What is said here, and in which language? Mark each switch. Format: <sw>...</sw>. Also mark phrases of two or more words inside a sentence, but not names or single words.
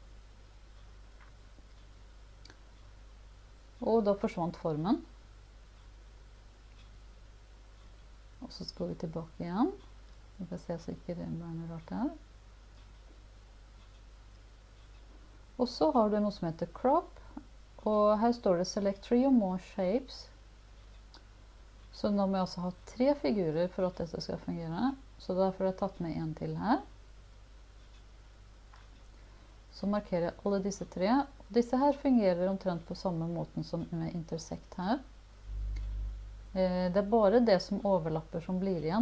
<no>Og da forsvant formen. Og så skal vi tilbake igjen. Vi får se så ikke det blir noe rart her. Og så har du noe som heter crop. Og her står det</no> <en>select 3 or more shapes.</en> <no>Så nå må jeg også ha 3 figurer for at dette skal fungere. Så derfor har jeg tatt med en til her. Så markerer jeg alle disse 3. Disse her fungerer omtrent på samme måten som med intersect her. Det er bare det som overlapper som blir igjen.</no>